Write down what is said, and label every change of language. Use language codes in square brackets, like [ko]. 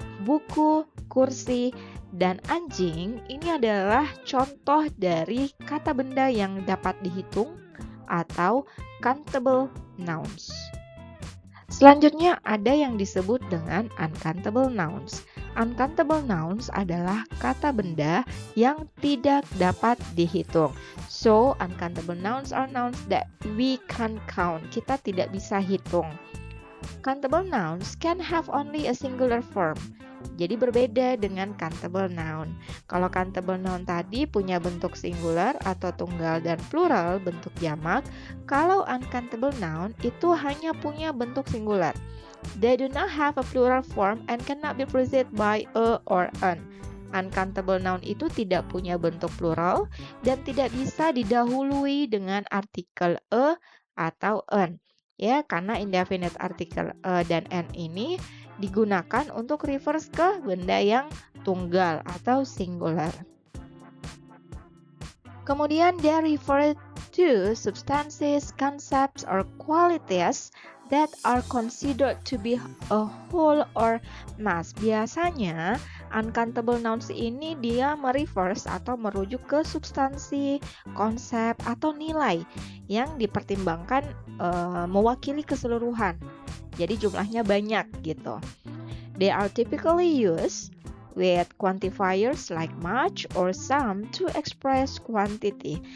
[id] Buku, kursi, dan anjing ini adalah contoh dari kata benda yang dapat dihitung atau countable nouns. Selanjutnya ada yang disebut dengan uncountable nouns. Uncountable nouns adalah kata benda yang tidak dapat dihitung. [en] So, uncountable nouns are nouns that we can count. [id] Kita tidak bisa hitung. [en] Countable nouns can have only a singular form. [id] Jadi berbeda dengan countable noun. Kalau countable noun tadi punya bentuk singular atau tunggal dan plural bentuk jamak, kalau uncountable noun itu hanya punya bentuk singular. [en] They do not have a plural form and cannot be preceded by a or an. [id] Uncountable noun itu tidak punya bentuk plural dan tidak bisa didahului dengan artikel a atau an. Ya, karena indefinite article dan an ini digunakan untuk refers ke benda yang tunggal atau singular. [en] Kemudian they refer to substances, concepts, or qualities that are considered to be a whole or mass. [id] Biasanya uncountable nouns ini dia merefers atau merujuk ke substansi, konsep, atau nilai yang dipertimbangkan mewakili keseluruhan. Jadi jumlahnya banyak gitu. [en] They are typically used with quantifiers like much or some to express quantity.